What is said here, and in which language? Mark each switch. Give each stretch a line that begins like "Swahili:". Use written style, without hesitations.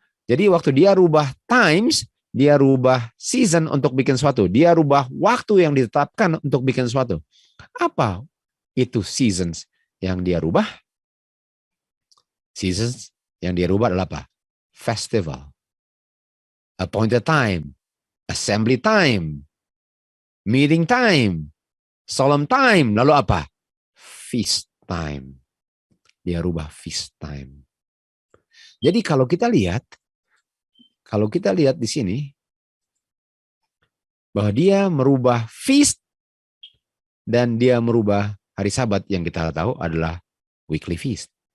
Indonesian: Jadi waktu dia rubah times, dia rubah season untuk bikin sesuatu. Dia rubah waktu yang ditetapkan untuk bikin sesuatu. Apa itu seasons yang dia rubah? Seasons yang dia rubah adalah apa? Festival.
English: appointed time, assembly time, meeting time, solemn time,
Indonesian: lalu apa?
English: Feast time.
Indonesian: Dia rubah
English: feast time.
Indonesian: Jadi kalau kita lihat di sini, bahwa dia merubah feast dan dia merubah hari Sabat yang kita tahu adalah weekly feast.